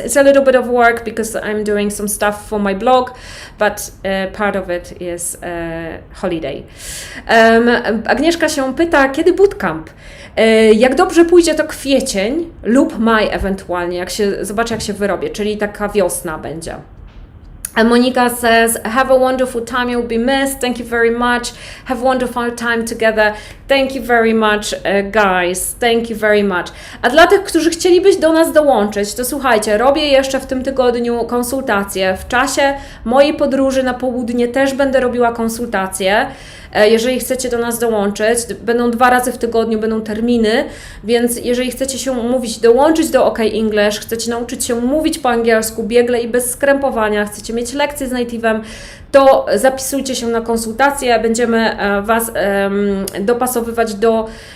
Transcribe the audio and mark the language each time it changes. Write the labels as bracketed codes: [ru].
[en] It's a little bit of work because I'm doing some stuff for my blog, but part of it is holiday. [pl] Agnieszka się pyta, kiedy bootcamp? Jak dobrze pójdzie, to kwiecień lub maj ewentualnie, zobaczę jak się wyrobię, czyli taka wiosna będzie. [en] And Monica says, have a wonderful time, you'll be missed. Thank you very much. Have a wonderful time together. Thank you very much, guys. Thank you very much. [pl] A dla tych, którzy chcielibyś do nas dołączyć, to słuchajcie, robię jeszcze w tym tygodniu konsultacje. W czasie mojej podróży na południe też będę robiła konsultacje. Jeżeli chcecie do nas dołączyć, będą 2 razy w tygodniu, będą terminy, więc jeżeli chcecie się umówić, dołączyć do OK English, chcecie nauczyć się mówić po angielsku biegle i bez skrępowania, chcecie mieć lekcje z native'em, to zapisujcie się na konsultacje, będziemy Was dopasowywać do...